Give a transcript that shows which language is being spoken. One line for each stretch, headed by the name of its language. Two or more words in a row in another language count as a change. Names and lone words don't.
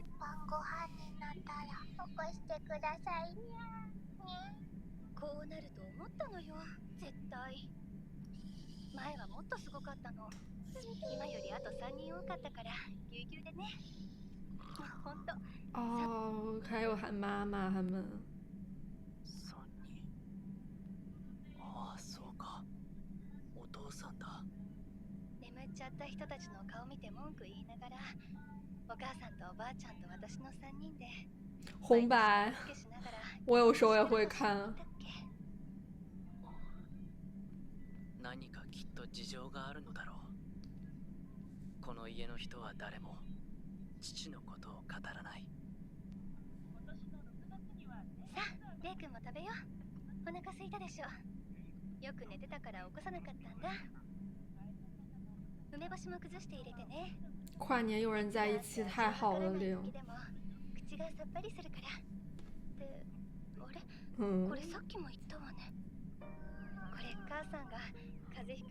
Japanese: 晩ご飯になったら起こしてくださいにゃ。こうなると思ったのよ、絶対。前はもっとすごかったの。今よりあと3人多かったからぎゅうぎゅうでね。ほんと。
Chinese: 哦，还有喊妈妈他们。
Japanese: 3人。ああ、そうか。お父さんだ。眠っちゃった人たちの顔見て文句言いながら、お母さんとおばあちゃんと私の3人で
Chinese: 红白，我有时候也会看。
Japanese: 何かきっと事情があるのだろう。この家の人は誰も父のことを語らない。さあ、レイ君も食べよう。お腹空いたでしょ。よく寝てたから起こさなかったんだ。梅干しも崩して入れてね。
Chinese: 跨年有人在一起太好了，玲。
Japanese: 口がさっぱりするから。で、あれ？これさっきも言ったわね。これ母さんが風邪ひく。